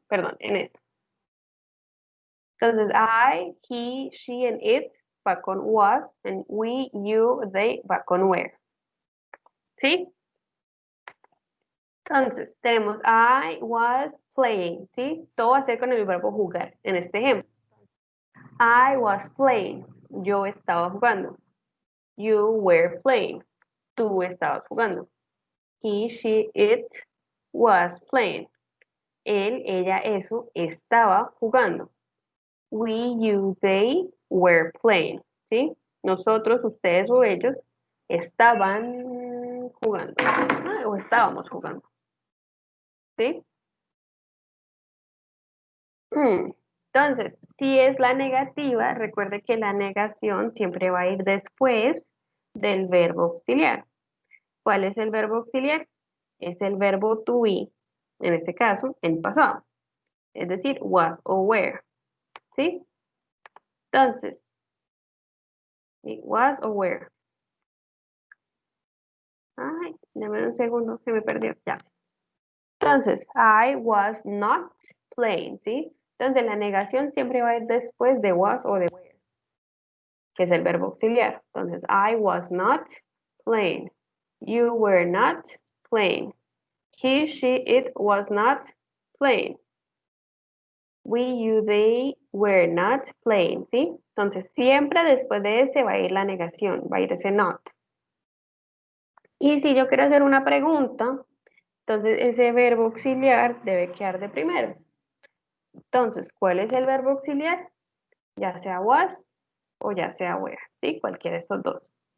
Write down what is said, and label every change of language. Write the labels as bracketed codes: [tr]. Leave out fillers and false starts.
[es] Perdón, en esta. Entonces, [en] I, he, she, and it va con was, and we, you, they va con were, ¿sí? [es] Entonces, tenemos [en] I was playing, [es] ¿sí? Todo va a ser con el verbo jugar, en este ejemplo. [en] I was playing, [es] yo estaba jugando. [en] You were playing, [es] tú estabas jugando. [en] He, she, it was playing. [es] Él, ella, eso estaba jugando. [en] We, you, they were playing, ¿sí? [es] Nosotros, ustedes o ellos estaban jugando, o estábamos jugando, ¿sí? Entonces, si es la negativa, recuerde que la negación siempre va a ir después del verbo auxiliar. ¿Cuál es el verbo auxiliar? Es el verbo to be, en este caso, en pasado. Es decir, was o were, ¿sí? Entonces, was o were. Ay, dame un segundo, se me perdió, ya. Entonces, [en] I was not playing, [es] ¿sí? Entonces, la negación siempre va a ir después de was o de were, que es el verbo auxiliar. [en] Entonces, I was not playing. You were not playing. He, she, it was not playing. We, you, they were not playing, ¿sí? [es] Entonces, siempre después de ese va a ir la negación, va a ir ese not. Y si yo quiero hacer una pregunta, entonces ese verbo auxiliar debe quedar de primero. Entonces, ¿cuál es el verbo auxiliar? Ya sea was o ya sea were, ¿sí? Cualquiera de estos dos.